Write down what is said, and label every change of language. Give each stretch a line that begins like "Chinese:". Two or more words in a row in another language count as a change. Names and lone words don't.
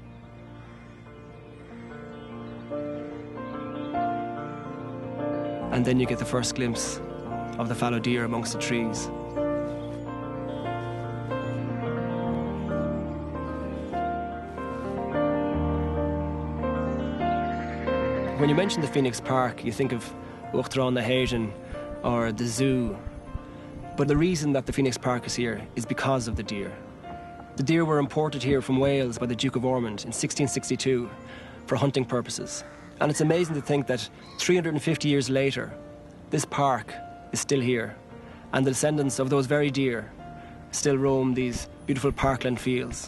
English: And then you get the first glimpse of the fallow deer amongst the trees. When you mention the Phoenix Park, you think of
Irish: Uachtaráin na hÉireann
English: or the zoo. But the reason that the Phoenix Park is here is because of the deer. The deer were imported here from Wales by the Duke of Ormond in 1662 for hunting purposes. And it's amazing to think that 350 years later, this park is still here, and the descendants of those very deer still roam these beautiful parkland fields.